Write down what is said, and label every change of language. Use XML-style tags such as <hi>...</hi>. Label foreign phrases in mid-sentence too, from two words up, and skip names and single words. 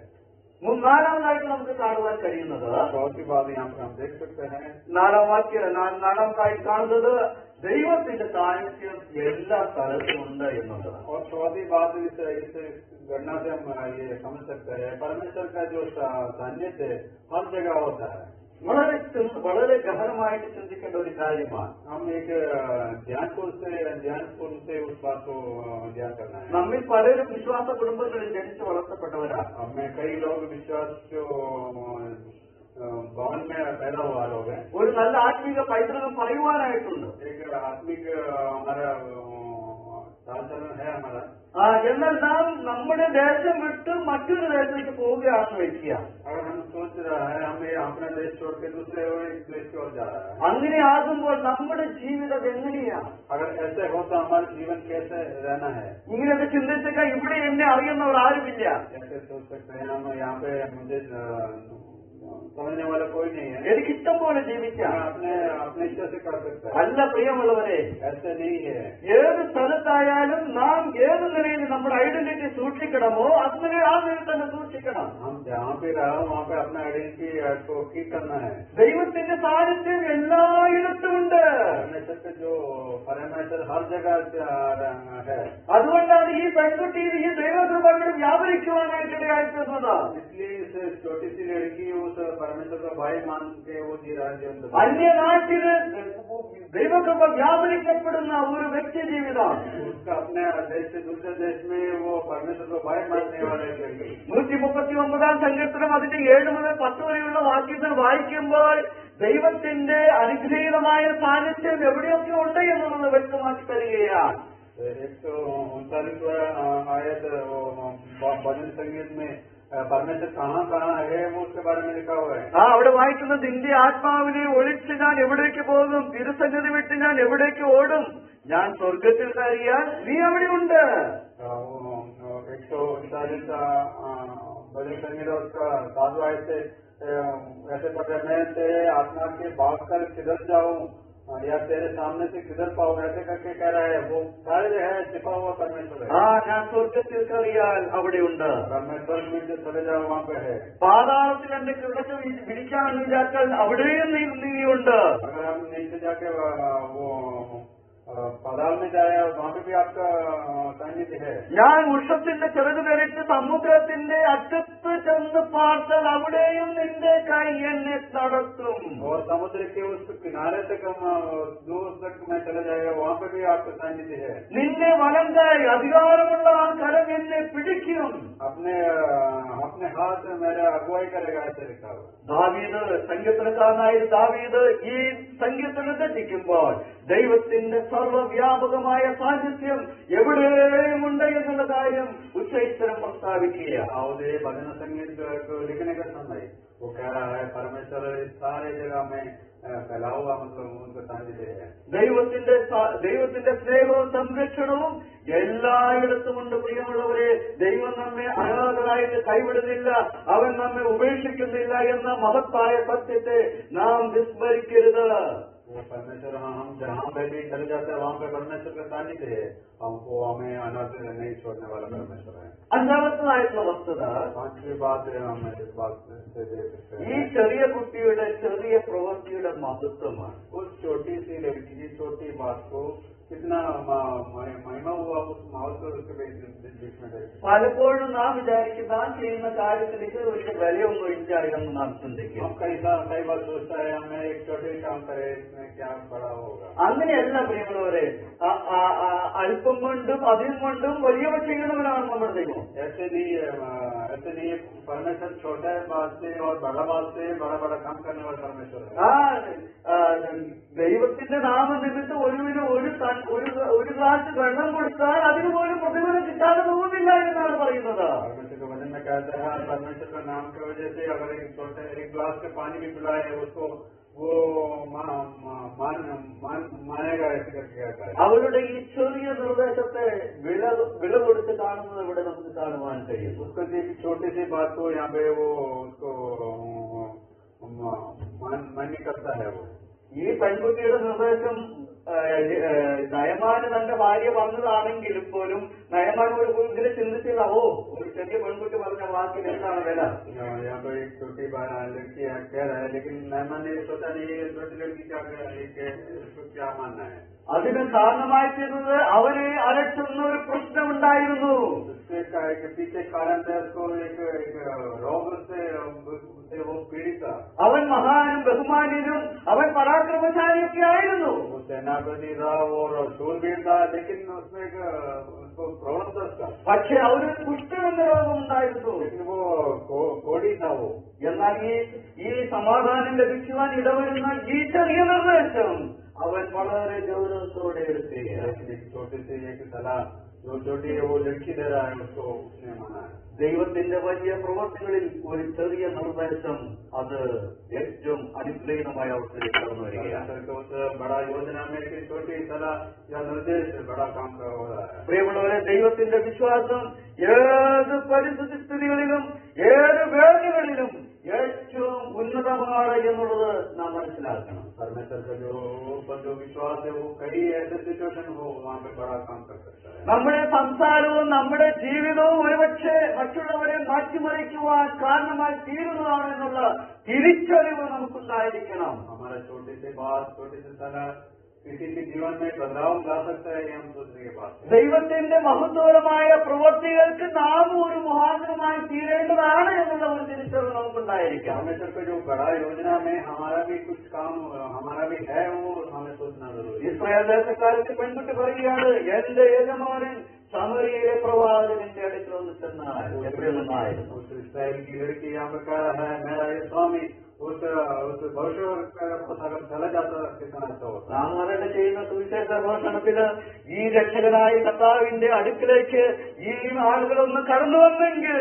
<ml>നാലാമതായിട്ട് നമുക്ക് കാണുവാൻ കഴിയുന്നത്</ml> <hi>चौथी बात यहाँ पर हम देख सकते हैं,</hi> <ml>നാലാമതായിട്ട് കാണുന്നത് ദൈവത്തിന്റെ സാന്നിധ്യം എല്ലാ സ്ഥലത്തും ഉണ്ട് എന്നുള്ളതാണ്.</ml> <hi>और चौथी बात इस घटना से हम ये समझ सकते हैं परमेश्वर का जो सानिध्य हर जगह होता है।</hi> <ml>വളരെ ഗഹനമായിട്ട് ചിന്തിക്കേണ്ട ഒരു കാര്യമാണ്.</ml> <hi>हम एक ध्यानपूर्ण से उस बात को ध्यान करना है।</hi> <ml>നമ്മിൽ പലരും വിശ്വാസ കുടുംബങ്ങളിൽ ജനിച്ച് വളർത്തപ്പെട്ടവരാണ്.</ml> <hi>हमें कई लोग विश्वास जो भवन में पैदा हुआ लोग हैं।</hi> <ml>ഒരു നല്ല ആത്മീക പൈതൃകം പറയുവാനായിട്ടുണ്ട്.</ml> <hi>एक आत्मिक हमारा चाल है हमारा।</hi> <ml>എന്നാൽ നാം നമ്മുടെ ദേശം വിട്ട് മറ്റൊരു ദേശത്തേക്ക് പോവുകയാണെന്ന് വെക്കുക.</ml> <hi>अगर हम सोच रहा है हमें अपना देश छोड़ के दूसरे देश की ओर जा रहा है,</hi> <ml>അങ്ങനെ ആകുമ്പോൾ നമ്മുടെ ജീവിതം എങ്ങനെയാണ്?</ml> <hi>अगर ऐसे हो तो हमारा जीवन कैसे रहना है?</hi> <ml>ഇങ്ങനെയൊക്കെ ചിന്തിച്ചൊക്കെ ഇവിടെ എന്നെ അറിയുന്നവർ ആരുമില്ല.</ml> <hi>कैसे सोच सकते हैं हम यहाँ पे मुझे समझने वाला कोई नहीं है,</hi> <ml>എനിക്ക് ഇഷ്ടം പോലെ ജീവിക്കാം.</ml> <hi>अपने इच्छा से कर सकते हैं।</hi> <ml>അല്ല പ്രിയമുള്ളവരെ,</ml> <hi>ऐसे नहीं है।</hi> <ml>ഏത് സ്ഥലത്തായാലും നാം ഏത് നിലയിൽ നമ്മുടെ ഐഡന്റിറ്റി സൂക്ഷിക്കണമോ അതിനെ ആ നിലയിൽ തന്നെ സൂക്ഷിക്കണം.</ml> <hi>हम जहाँ पे रहा वहाँ पे अपना आइडेंटिटी को ठीक करना है।</hi> <ml>ദൈവത്തിന്റെ സാന്നിധ്യം എല്ലായിടത്തുമുണ്ട്.</ml> <hi>परमेश्वर हर जगह है।</hi> <ml>അതുകൊണ്ടാണ് ഈ പെൺകുട്ടിയിൽ ഈ ദൈവകൃപകൾ വ്യാപരിക്കുവാനായിട്ടിടയായിത്തീർന്നത്.</ml> <hi>इसलिए इस छोटी सी लड़की उस परमेश्वर का भाई मान के वो जी रहा है।</hi> <ml>അന്യനാട്ടില് ദൈവകൃപ വ്യാപരിക്കപ്പെടുന്ന ഒരു വ്യക്തി ജീവിതം.</ml> <hi>उसका अपने देश से दूसरे देश में वो परमेश्वर को भाई मानने वाले लड़की।</hi> <ml>139 സങ്കീർത്തനം അതിന്റെ 7 മുതൽ 10 വരെയുള്ള വാക്യങ്ങൾ വായിക്കുമ്പോൾ ദൈവത്തിന്റെ അനുഗ്രഹീതമായ സാന്നിധ്യം എവിടെയൊക്കെ ഉണ്ട് എന്നുള്ളത് വ്യക്തമാക്കി തരികയാണ്.</ml> <hi>139 आयत भजन संगीत में परमेश्वर कहाँ है वो उसके बारे में लिखा हुआ है।</hi> <ml>അവിടെ വായിക്കുന്നത് നിന്റെ ആത്മാവിനെ ഒളിച്ച് ഞാൻ എവിടേക്ക് പോകും, തിരുസന്നിധി വിട്ട് ഞാൻ എവിടേക്ക് ഓടും, ഞാൻ സ്വർഗത്തിൽ കയറിയാൽ നീ അവിടെ ഉണ്ട്,</ml> <hi>140 भजन संगीत उसका साधु आए थे, ऐसे पढ़ रहे मैं तेरे आत्मा के भाग कर किधर जाऊं या तेरे सामने से किधर पाऊं, ऐसे करके कह रहा है। वो सारे जो है छिपा हुआ परमेश्वर है।</hi> <ml>ഞാൻ സ്വർഗത്തിൽ കയറിയാൽ അവിടെയുണ്ട്.</ml> <hi>परमेश्वर में जो चले जाओ वहाँ पे है।</hi> <ml>പാതാളത്തിൽ എന്നെ കിടക്ക വിരിക്കാമെന്ന് വിചാരിച്ചാൽ അവിടെയും നീതിയുണ്ട്.</ml> <hi>अगर हम नीचे जाके वो पाताल में जाए वहाँ पे भी आपका सानिध्य है।</hi> <ml>ഞാൻ വൃക്ഷത്തിന്റെ ചിറക് ധരിച്ച് സമുദ്രത്തിന്റെ അറ്റത്ത് ചെന്ന് പാർത്താൽ അവിടെയും നിന്റെ കൈ എന്നെ നടത്തും.</ml> <hi>और समुद्र के उस किनारे तक हम दूर तक में चले जाएगा, वहाँ पे भी आपका सानिध्य है।</hi> <ml>നിന്നെ വലം കൈ അധികാരമുള്ള ആ കരം എന്നെ പിടിക്കും.</ml> <hi>अपने हाथ मेरा अगुवाई करेगा, ऐसे लिखा हुआ।</hi> <ml>ദാവീദ് സങ്കീർത്തനക്കാരനായ ദാവീദ് ഈ സങ്കീർത്തനം രചിക്കുമ്പോൾ ദൈവത്തിന്റെ സർവ്വവ്യാപകമായ സാന്നിധ്യം എവിടെയുമുണ്ട് എന്നുള്ള കാര്യം ഉച്ചൈത്തരം പ്രസ്താവിക്കുകയാണ്.</ml> <hi>दाऊदे भजन संगीत को लिखने का समय वो कह रहा है परमेश्वर सारे जगह में फैला हुआ, मतलब उनका सानिध्य है।</hi> <ml>ദൈവത്തിന്റെ സ്നേഹവും സംരക്ഷണവും എല്ലായിടത്തുമുണ്ട്. പ്രിയമുള്ളവരെ, ദൈവം നമ്മെ അനാഥരായിട്ട് കൈവിടുന്നില്ല, അവൻ നമ്മെ ഉപേക്ഷിക്കുന്നില്ല എന്ന മഹത്തായ സത്യത്തെ നാം വിസ്മരിക്കരുത്.</ml> <hi>वो परमेश्वर हम जहाँ पे भी चले जाते हैं वहाँ पे परमेश्वर का सानिध्य है। हमको हमें अनाथ नहीं छोड़ने वाला परमेश्वर है।</hi> <ml>അഞ്ചാമത്തതായിട്ടുള്ള വസ്തുത,</ml> <hi>पांचवी बात है, हम इस बात से देख सकते</hi> <ml>ഈ</ml> <hi>हैं</hi> <ml>ചെറിയ കുട്ടിയുടെ ചെറിയ പ്രവൃത്തിയുടെ മഹത്വമാണ്.</ml> <hi>उस छोटी सी लड़की की छोटी बात को कितना महिमा हुआ, उस महत्व उसके बीच में देखते।</hi> <ml>പലപ്പോഴും നാം വിചാരിക്കും നാം ചെയ്യുന്ന കാര്യത്തിലേക്ക് വലിയ വിലയൊന്നും ഇല്ല എന്ന് നാം ചിന്തിക്കും.</ml> <hi>हम कई बार सोचता है हमें एक छोटे काम करे, इसमें क्या बड़ा होगा।</hi> <ml>അങ്ങനെയല്ല പ്രിയമുള്ളവരെ, അല്പം കൊണ്ടും അതിൽ കൊണ്ടും വലിയവ ചെയ്യണവനാണ് നമ്മുടെ ദൈവം.</ml> <hi>ऐसे नहीं परमेश्वर छोटे बात से और बड़ा बात से बड़ा काम करने वाला परमेश्वर है।</hi> <ml>ദൈവത്തിന്റെ നാമനിമിത്തം ഒരു ഗ്ലാസ് വെള്ളം കൊടുത്താൽ അതിന് പോലും പ്രതിഫലം കിട്ടാതെ പോകുന്നില്ല എന്നാണ് പറയുന്നത്.</ml> <hi>परमेश्वर के वचन में कहता है परमेश्वर का नाम की वजह से अगर एक गिलास का पानी भी पिलाए उसको वो मानेगा, ऐसे करके कहता है।</hi> <ml>അവരുടെ ഈ ചെറിയ നിർദ്ദേശത്തെ വില കൊടുത്ത് കാണുന്നത് ഇവിടെ നമുക്ക് കാണുവാൻ കഴിയും.</ml> <hi>उसको छोटी सी बात को यहाँ पे वो उसको मान्य करता है। वो</hi> <ml>ഈ പെൺകുട്ടിയുടെ നിർദ്ദേശം നയമാന് തന്റെ ഭാര്യ പറഞ്ഞതാണെങ്കിലും പോലും നയമാൻ ഇതിനെ ചിന്തിച്ചില്ല. ഒരു ചെറിയ പെൺകുട്ടി പറഞ്ഞ വാക്കിന് എന്താണ് വില?</ml> <hi>यहाँ पे एक छोटी लड़की कह रहा है, लेकिन नैमान ने सोचा नहीं ये छोटी लड़की क्या मानना है।</hi> <ml>അതിന് കാരണമായി തീർന്നത് അവരെ അലട്ടുന്ന ഒരു പ്രശ്നമുണ്ടായിരുന്നു.</ml> <hi>पीछे कारण था उसको एक रोग से वो पीड़ित था।</hi> <ml>അവൻ മഹാനും ബഹുമാന്യനും അവൻ പരാക്രമശാലിയൊക്കെ ആയിരുന്നു.</ml> <hi>वो सेनापति था और शूरवीर था, लेकिन उसमें उसको प्रवण था।</hi> <ml>പക്ഷെ അവന് കുഷ്ഠം എന്ന രോഗമുണ്ടായിരുന്നു.</ml> <hi>लेकिन वो कोड़ी था वो।</hi> <ml>എന്നാൽ ഈ സമാധാനം ലഭിക്കുവാൻ ഇടവരുന്ന ഈ ചെറിയ നിർദ്ദേശം അവൻ വളരെ ഗൗരവത്തോടെ എടുക്കുകയാണ്.</ml> <hi>छोटे से एक सलाह जो छोटी है वो लड़की दे रहा है, उसको उसने माना है।</hi> <ml>ദൈവത്തിന്റെ വലിയ പ്രവർത്തികളിൽ ഒരു ചെറിയ നിർദ്ദേശം അത് ഏറ്റവും അനുഗ്രഹീതമായ അവസ്ഥയിലേക്ക് കടന്നു വരികയാണ്.</ml> <hi>बड़ा योजना में छोटी सलाह या निर्देश बड़ा काम हो रहा है।</hi> <ml>പ്രിയമുള്ളവരെ, ദൈവത്തിന്റെ വിശ്വാസം ഏത് പരിസ്ഥിതികളിലും ഏത് വേദികളിലും ഏറ്റവും ഉന്നതമാണ് എന്നുള്ളത് നാം മനസ്സിലാക്കണം.</ml> <hi>परमेश्वर का जो विश्वास है वो कई ऐसे सिचुएशन हो वहाँ पे बड़ा काम कर सकता है।</hi> <ml>നമ്മുടെ സംസാരവും നമ്മുടെ ജീവിതവും ഒരുപക്ഷെ മറ്റുള്ളവരെ മാറ്റിമറിക്കുവാൻ കാരണമായി തീരുന്നതാണെന്നുള്ള തിരിച്ചറിവ് നമുക്കുണ്ടായിരിക്കണം.</ml> <hi>हमारा छोटी सी बात, छोटी सी सलाह किसी के जीवन में बदलाव ला सकता है, हम सोचने के बाद</hi> <ml>ദൈവത്തിന്റെ മഹത്വപരമായ പ്രവൃത്തികൾക്ക് നാം ഒരു മുഖാന്തരമായി തീരേണ്ടതാണ് എന്നുള്ള ഒരു തിരിച്ചറിവ് നമുക്കുണ്ടായിരിക്കാം.</ml> <hi>परमेश्वर का जो बड़ा योजना में हमारा भी कुछ काम हमारा भी है, वो हमें सोचना जरूरी है।</hi> <ml>ഇസ്രായേൽ ദേശക്കാർക്ക് പെൺകുട്ടി പറയുകയാണ്, എന്റെ യജമാനൻ സമരിയയിലെ പ്രവാചകന്റെ അടുക്കൽ ഒന്ന് ചെന്നാൽ എവിടെ നിന്നായിരുന്നു?</ml> <hi>इस्राएल की लड़की यहाँ पे कह रहा है मेरा ये स्वामी उस भविष्य अगर चला जाता कितना अच्छा होता।</hi> <ml>നാം അവരുടെ ചെയ്യുന്ന സുവിശേഷ ഘോഷണത്തിന് ഈ രക്ഷകനായ കർത്താവിന്റെ അടുക്കിലേക്ക് ഈ ആളുകളൊന്ന് കടന്നു വന്നെങ്കിൽ</ml>